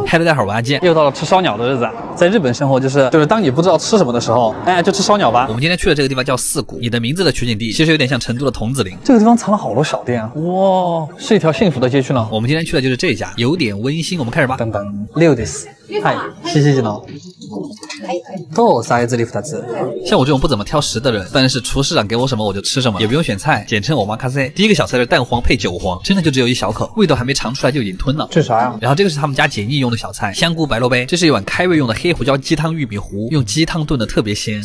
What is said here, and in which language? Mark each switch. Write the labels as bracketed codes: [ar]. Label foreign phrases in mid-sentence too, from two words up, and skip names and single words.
[zh] 嗨，大家好，我阿健。又到了吃烧鸟的日子啊！在日本生活就是当你不知道吃什么的时候，哎，就吃烧鸟吧。我们今天去的这个地方叫四谷，你的名字的取景地其实有点像成都的桐梓林。这个地方藏了好多小店啊！哇，是一条幸福的街区呢。我们今天去的就是这家，有点温馨。我们开始吧。 [ja] 等等，6 です。はい、谢谢呢。とサイズリ2つ。 [zh] 像我这种不怎么挑食的人，当然是厨师长给我什么我就吃什么，也不用选菜，简称我妈咖啡。第一个小菜是蛋黄配韭黄，真的就只有一小口，味道还没尝出来就已经吞了。这啥呀？然后这个是他们家解腻用的小菜，香菇白萝卜。这是一碗开胃用的黑胡椒鸡汤玉米糊，用鸡汤炖的特别鲜。